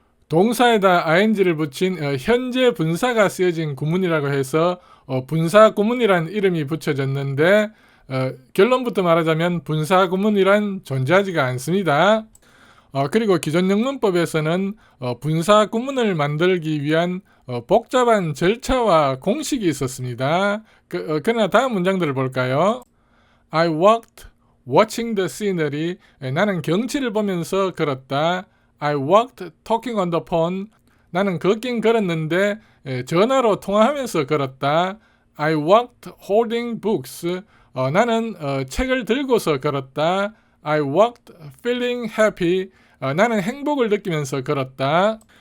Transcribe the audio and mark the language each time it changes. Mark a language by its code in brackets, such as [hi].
[ko] 동사에다 ing를 붙인 현재 분사가 쓰여진 구문이라고 해서 분사구문이란 이름이 붙여졌는데 결론부터 말하자면 분사구문이란 존재하지가 않습니다. 그리고 기존 영문법에서는 분사구문을 만들기 위한 복잡한 절차와 공식이 있었습니다. 그러나 다음 문장들을 볼까요? [en] I walked watching the scenery, [ko] 나는 경치를 보면서 걸었다. [en] I walked talking on the phone, [ko] 나는 걷긴 걸었는데 전화로 통화하면서 걸었다. [en] I walked holding books, [ko] 나는 책을 들고서 걸었다. [en] I walked feeling happy, [ko] 나는 행복을 느끼면서 걸었다.